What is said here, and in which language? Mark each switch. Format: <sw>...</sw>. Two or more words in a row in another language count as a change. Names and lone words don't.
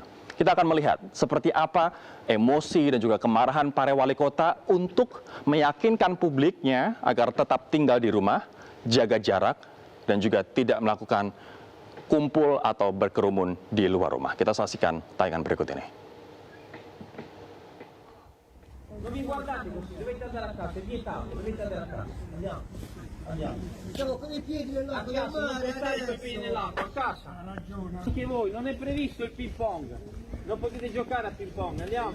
<id>Kita akan melihat seperti apa emosi dan juga kemarahan para wali kota untuk meyakinkan publiknya agar tetap tinggal di rumah, jaga jarak, dan juga tidak melakukan kumpul atau berkerumun di luar rumah. Kita saksikan tayangan berikut ini.</id> <it>Non mi guardate così, dovete andare a casa, è vietato, dovete andare a casa. Andiamo, andiamo. Siamo con i piedi nell'acqua del Non mare stare con i piedi adesso. nell'acqua, a casa. Ha ragione. Anche voi, non è previsto il ping pong. Non potete giocare a ping pong, andiamo.</it>